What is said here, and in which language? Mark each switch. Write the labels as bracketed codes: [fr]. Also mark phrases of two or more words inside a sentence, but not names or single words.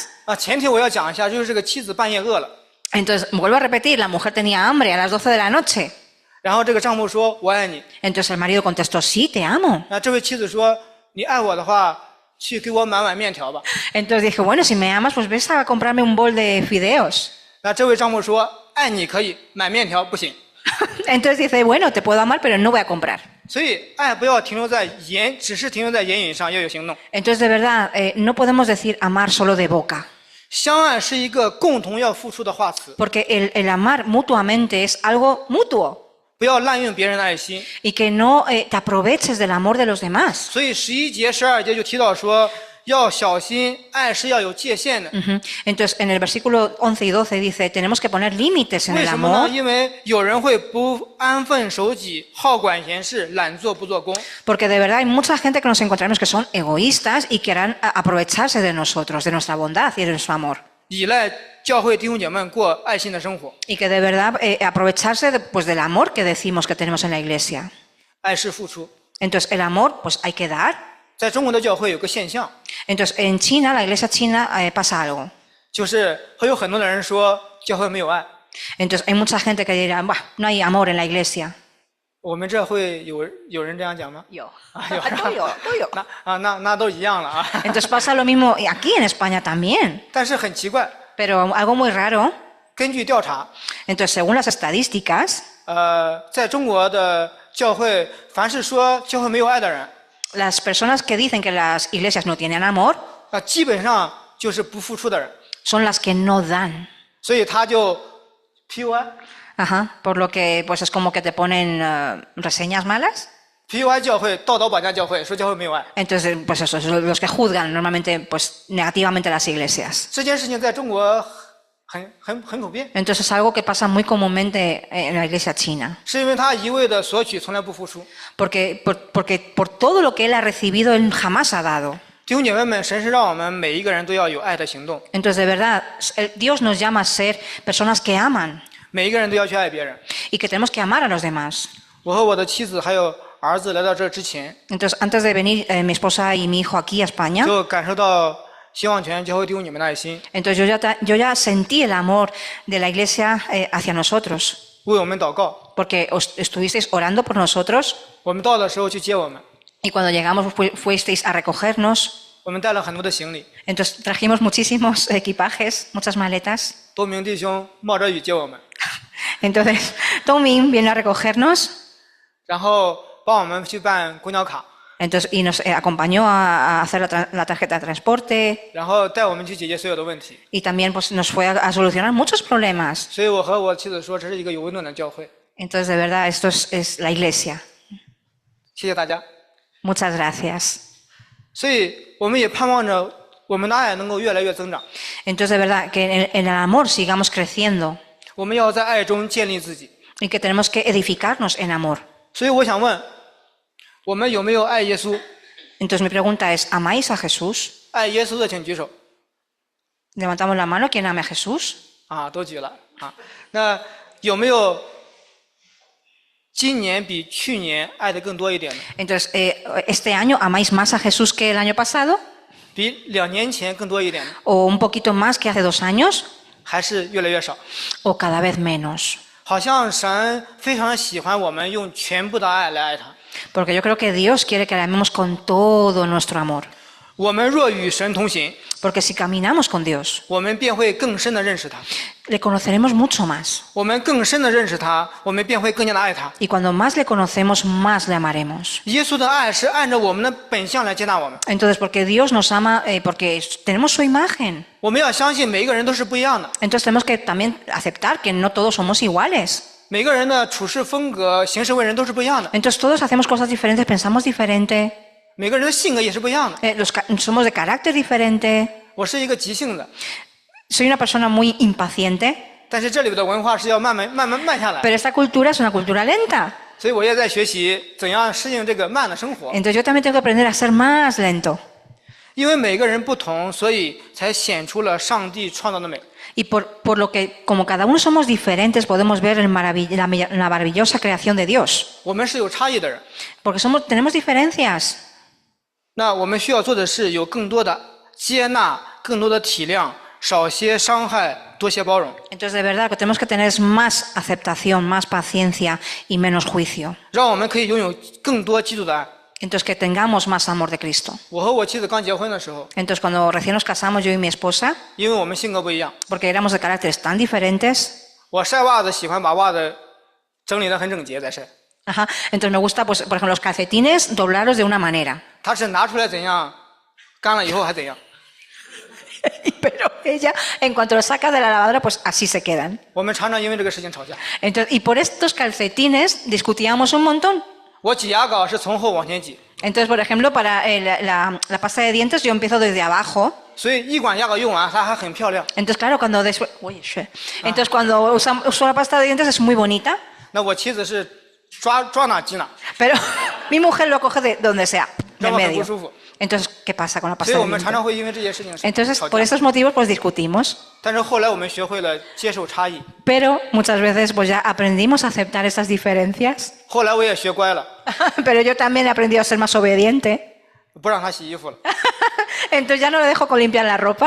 [zh] 啊，前提我要讲一下，就是这个妻子半夜饿了， [es] Entonces vuelvo a repetir, la mujer tenía hambre a las 12 de la noche. [zh] 然后这个丈夫说：“我爱你。 [es] Entonces el marido contestó, "Sí, te amo." [zh] 那这位妻子说：“你爱我的话，去给我买碗面条吧。 [es] Entonces dije, bueno, si me amas, pues ves a comprarme un bol de fideos. ” [zh] 那这位丈夫说：“爱你可以，买面条不行。 [es] Entonces dice, bueno, te puedo amar, pero no voy a comprar. [zh] 所以爱不要停留在只是停留在言语上，要有行动。 [es] Entonces, de verdad, no podemos decir amar solo de boca, [zh] 相爱是一个共同要付出的话词， [es] porque el amar mutuamente es algo mutuo [zh] 不要滥用别人的爱心。 [es] y que no te aproveches del amor de los demás. [zh] 所以11节、12节就提到说，要小心，爱是要有界限的。 Ujú. [es] Entonces, en el versículo 11 y 12 dice, tenemos que poner límites en [zh] 为 [es] el [zh] 什么呢？ [es] amor, [zh] 因为有人会不安分守己、好管闲事、懒做不做工。 [es] porque de verdad hay mucha gente que nos encontraremos que son egoístas y querrán aprovecharse de nosotros, de nuestra bondad y de nuestro amor. [zh] 依赖教会弟兄姐妹过爱心的生活， [es] Y que de verdad aprovecharse pues del amor que decimos que tenemos en la iglesia. [zh] 爱是付出。 [es] Entonces, el amor, pues hay que dar. [zh] 在中国的教会有个现象， [es] Entonces, en China, la iglesia china, pasa algo. [zh] 就是会有很多的人说教会没有爱。 [es] Entonces, hay mucha gente que dirá, "Bah, no hay amor en la iglesia." [zh] 我们这会有人这样讲吗？ [es] Yo. [zh] 有那都一样了啊。 [es] Entonces pasa lo mismo aquí en España también. [zh] 但是很奇怪， [es] Pero algo muy raro. [zh] 根据调查， [es] Entonces, según las estadísticas, [zh] 在中国的教会，凡是说教会没有爱的人， [es] las personas que dicen que las iglesias no tienen amor [zh] 基本上就是不付出的人， [es] son las que no dan. [zh] 所以他就 PUI Ajá. [es] Por lo que pues es como que te ponen reseñas malas. [zh] PUI 教会道德绑架教会，说教会没有爱。 [es] Entonces, pues eso, son los que juzgan normalmente pues negativamente las iglesias. [zh] 这件事情在中国很普遍， [es] Entonces es algo que pasa muy comúnmente en la iglesia china. [zh] 是因为他一味的索取，从来不付出。 [es] Porque por todo lo que él ha recibido, él jamás ha dado. [zh] 弟兄姐妹们，神是让我们每一个人都要有爱的行动， [es] Entonces, de verdad, Dios nos llama a ser personas que aman [zh] 每一个人都要去爱别人。 [es] y que tenemos que amar a los demás. [zh] 我和我的妻子还有儿子来到这之前， [es] Entonces, antes de venir mi esposa y mi hijo aquí a España, [zh] 就感受到希望全教会弟兄姐妹的爱心， [es] entonces yo ya sentí el amor de la iglesia hacia nosotros, [zh] 为我们祷告。 [es] porque estuvisteis orando por nosotros [zh] 我们到的时候去接我们， [es] y cuando llegamos fuisteis a recogernos. [zh] 我们带了很多的行李， [es] Entonces trajimos muchísimos equipajes, muchas maletas. [zh] 多名弟兄冒着雨接我们， [es] Entonces, Tomín viene a recogernos [zh] 然后帮我们去办公交卡， [es] entonces, y nos acompañó a hacer la tarjeta de transporte [zh] 然后带我们去解决所有的问题。 [es] y también pues, nos fue a solucionar muchos problemas. [zh] 所以我和我妻子说，这是一个有温暖的教会。 [es] Entonces, de verdad, esto es la iglesia. [zh] 谢谢大家。 [es] Muchas gracias. [zh] 所以我们也盼望着我们的爱能够越来越增长。 [es] Entonces, de verdad, que en el amor sigamos creciendo [zh] 我们要在爱中建立自己。 [es] y que tenemos que edificarnos en amor. [zh] 所以我想问，我们有没有爱耶稣？ [es] Entonces, mi pregunta es, ¿amáis a Jesús? [zh] 爱耶稣的请举手。 [es] Levantamos la mano, ¿quién ama a Jesús? [zh] 啊，都举了啊。那有没有今年比去年爱的更多一点呢？ [es] Entonces, ¿este año amáis más a Jesús que el año pasado? [zh] 比2年前更多一点呢？ [es] ¿O un poquito más que hace 2 años? [zh] 还是越来越少？ [es] ¿O cada vez menos? [zh] 好像神非常喜欢我们用全部的爱来爱他。 [es] Porque yo creo que Dios quiere que le amemos con todo nuestro amor. [zh] 我们若与神同行， [es] Porque si caminamos con Dios, [zh] 我们便会更深的认识他。 [es] le conoceremos mucho más. [zh] 我们更深的认识他，我们便会更加的爱他。 [es] Y cuando más le conocemos, más le amaremos. [zh] 耶稣的爱是按照我们的本相来接纳我们。 [es] Entonces, porque Dios nos ama, porque tenemos su imagen. [zh] 我们要相信每一个人都是不一样的， [es] Entonces tenemos que también aceptar que no todos somos iguales. [zh] 每个人的处事风格、行事为人都是不一样的， [es] Entonces todos hacemos cosas diferentes, pensamos diferente, [zh] 每个人的性格也是不一样的。 [es] somos de carácter diferente. [zh] 我是一个急性的， [es] Soy una persona muy impaciente, [zh] 但是这里的文化是要慢慢下来， [es] pero esta cultura es una cultura lenta. [zh] 所以我也在学习怎样适应这个慢的生活。 [es] Entonces yo también tengo que aprender a ser más lento. [zh] 因为每个人不同，所以才显出了上帝创造的美。 [es] Y por lo que, como cada uno somos diferentes, podemos ver la maravillosa creación de Dios. [zh] 我们是有差异的人， [es] Porque tenemos diferencias. [zh] 那我们需要做的是有更多的接纳，更多的体谅，少些伤害，多些包容， [es] Entonces, de verdad, lo que tenemos que tener es más aceptación, más paciencia y menos juicio. [zh] 让我们可以拥有更多基督的爱。 [es] Entonces, que tengamos más amor de Cristo. [zh] 我和我妻子刚结婚的时候， [es] Entonces, cuando recién nos casamos, yo y mi esposa, [zh] 因为我们性格不一样， [es] porque éramos de caracteres tan diferentes, [zh] 我晒袜子喜欢把袜子整理得很整洁再晒， [es] ajá, entonces me gusta, pues, por ejemplo, los calcetines doblarlos de una manera. [zh] 他是拿出来怎样，干了以后还怎样。 [es] Pero ella, en cuanto los saca de la lavadora, pues así se quedan. [zh] 我们常常因为这个事情吵架。 [es] Entonces, y por estos calcetines discutíamos un montón. [zh] 我挤牙膏是从后往前挤， [es] Entonces, por ejemplo, para la pasta de dientes yo empiezo desde abajo. [zh] 所以一管牙膏用完，它还很漂亮。 [es] Entonces, claro, cuando después... Entonces, cuando uso la pasta de dientes es muy bonita, [zh] 那我妻子是抓哪挤哪， [es] pero mi mujer lo coge de donde sea, [zh] 让 [es] del [zh] 我很不 [es] medio. [zh] 舒服。 [es] Entonces, ¿qué pasa con la [zh] 所 [es] pasta [zh] 以 [es] de [zh] 我们常 [es] dientes? [zh] 常会因为这些事情 [es] Entonces, [zh] 吵 [es] por [zh] 架。 [es] estos motivos, pues discutimos. [zh] 但是后来我们学会了接受差异， [es] Pero muchas veces, pues ya aprendimos a aceptar estas diferencias. [zh] 后来我也学乖了， [es] Pero yo también he aprendido a ser más obediente. [zh] 不让他洗衣服了。 [es] Entonces ya no le dejo con limpiar la ropa.